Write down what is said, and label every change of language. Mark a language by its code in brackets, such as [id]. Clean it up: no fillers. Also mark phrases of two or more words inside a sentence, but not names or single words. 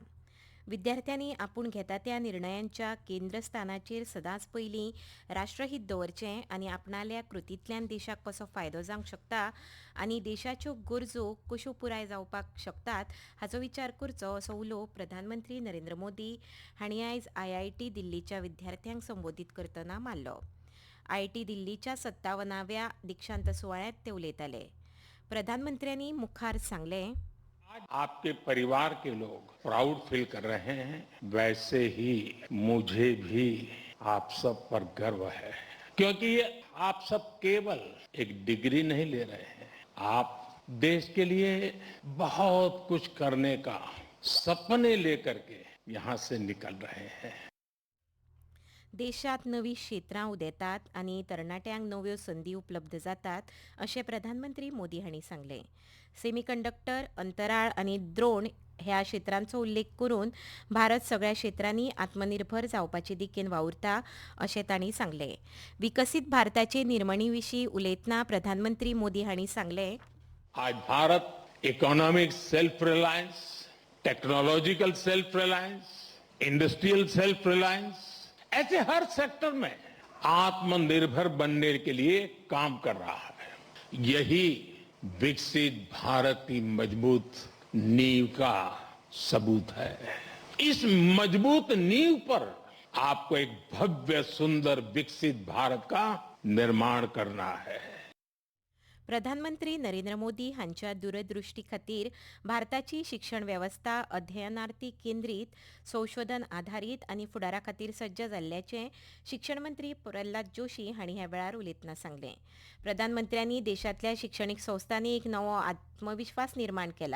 [kok] विद्यार्थ्यांनी आपूण घेता त्या निर्णयांच्या केंद्रस्थानाचेर सदांच पयलीं राष्ट्रहीत दवरचें आनी आपणाल्या कृतींतल्यान देशाक कसो फायदो जावंक शकता आनी देशाच्यो गरजो कश्यो पुराय जावपाक शकतात हाचो विचार करचो असो उलो प्रधानमंत्री नरेंद्र मोदी हांणी आयज IIT दिल्लीच्या विद्यार्थ्यांक संबोधीत करतना मारलो. IIT दिल्लीच्या 57व्या दीक्षांत सुवाळ्यांत ते उलयताले. प्रधानमंत्र्यांनी मुखार सांगलें, [hi] आज आपके परिवार के लोग [en] proud feel [hi] कर रहे हैं, वैसे ही मुझे भी आप सब पर गर्व है, क्योंकि ये आप सब केवल एक डिग्री नहीं ले रहे हैं, आप देश के लिए बहुत कुछ करने का सपने लेकर के यहाँ से निकल रहे हैं. [kok] देशात नवी क्षेत्रां उदेतात आनी तरणाट्यांक नव्यो संदी उपलब्ध जातात अशें प्रधानमंत्री मोदी हांणी सांगलें. सेमीकंडक्टर, अंतराळ आनी ड्रोन ह्या क्षेत्रांचो उल्लेख करून भारत सगळ्या क्षेत्रांनी आत्मनिर्भर जावपाचे दिकेन वावुरता अशें तांणी सांगलें. विकसीत भारताचे निर्मणी विशीं उलयतना प्रधानमंत्री मोदी हांणी सांगलें, [hi] आज भारत [en] economic self reliance, technological self reliance, industrial self reliance, [hi] ऐसे हर सेक्टर में आत्मनिर्भर बनने के लिए काम कर रहा है. यही विकसित भारत की मजबूत नींव का सबूत है. इस मजबूत नींव पर आपको एक भव्य सुंदर विकसित भारत का निर्माण करना है. [kok] प्रधानमंत्री नरेंद्र मोदी हांच्या दूरदृष्टी खातीर भारताची शिक्षण वेवस्था अध्ययनार्थी केंद्रीत, संशोधन आधारीत आनी फुडारा खातीर सज्ज जाल्ल्याचें शिक्षण मंत्री प्रल्हाद जोशी हांणी ह्या वेळार उलयतना सांगलें. प्रधानमंत्र्यांनी देशांतल्या शिक्षणीक संस्थांनी एक नवो आत्मविश्वास निर्माण केला.